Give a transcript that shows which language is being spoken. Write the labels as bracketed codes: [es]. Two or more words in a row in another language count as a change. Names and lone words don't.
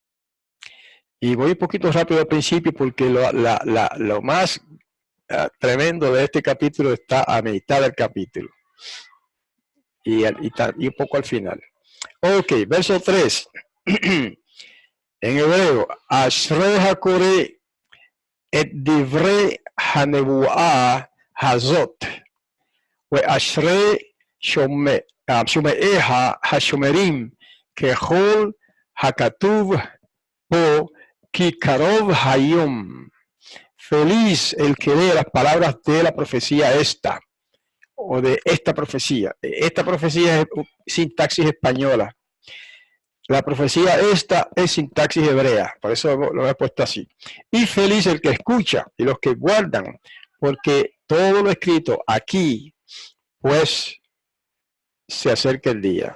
[es] Y voy un poquito rápido al principio porque lo más tremendo de este capítulo está a mitad del capítulo. Y un poco al final. Ok, verso 3. En hebreo, [he] אשרי הקורא את דברי הנבואה הזאת ואשרי שומעיה השומרים ככל הכתוב פה כי קרוב היום. [es] Feliz el que lee las palabras de la profecía esta, o de esta profecía. Esta profecía es sintaxis española. La profecía esta es sintaxis hebrea, por eso lo he puesto así. Y feliz el que escucha y los que guardan, porque todo lo escrito aquí, pues se acerca el día.